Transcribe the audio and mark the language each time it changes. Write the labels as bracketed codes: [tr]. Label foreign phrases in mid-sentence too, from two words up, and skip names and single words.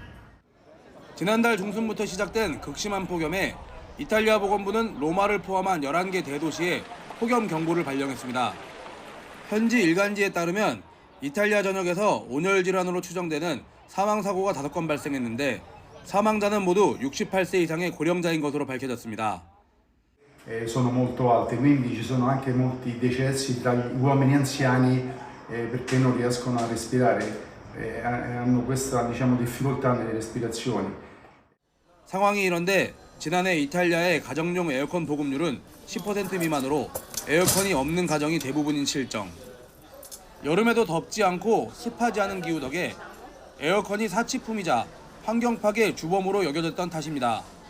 [ko] 지난달 중순부터 시작된 극심한 폭염에 이탈리아 보건부는 로마를 포함한 11개 대도시에 폭염 경보를 발령했습니다. 현지 일간지에 따르면 이탈리아 전역에서 온열 질환으로 추정되는 사망사고가 5건 발생했는데 사망자는 모두 68세 이상의 고령자인 것으로 밝혀졌습니다. [it] Sono molto alte, quindi ci sono anche molti decessi tra gli uomini anziani perché non riescono a respirare, hanno questa difficoltà nelle respirazioni. [ko] 상황이 이런데 지난해 이탈리아의 가정용 에어컨 보급률은 10% 미만으로 에어컨이 없는 가정이 대부분인 실정. 여름에도 덥지 않고 습하지 않은 기후 덕에 에어컨이 사치품이자 환경 파괴 주범으로 여겨졌던 탓입니다.